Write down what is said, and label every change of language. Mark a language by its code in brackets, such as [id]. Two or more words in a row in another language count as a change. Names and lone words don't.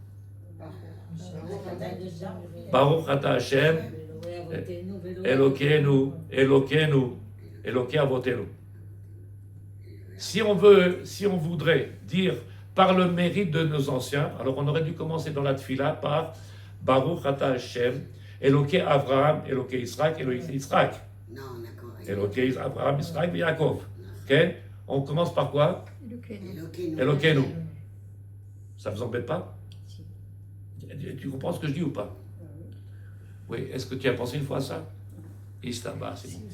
[he] ברוך אתה ה' אלוקינו אלוקינו אלוקי אבותינו. [fr] Si on voudrait dire par le mérite de nos anciens, alors on aurait dû commencer dans la tfila par [he] ברוך אתה ה' אלוקי אברהם אלוקי יצחק אלוקי יצחק. [fr] Non, d'accord. [he] אלוקי אברהם, [fr] Yitzhak et Yaakov. Okay? On commence par quoi? Elokeinu. Ça ne vous embête pas? Tu comprends ce que je dis ou pas? Oui, est-ce que tu as pensé une fois à ça? Istaba, c'est bon.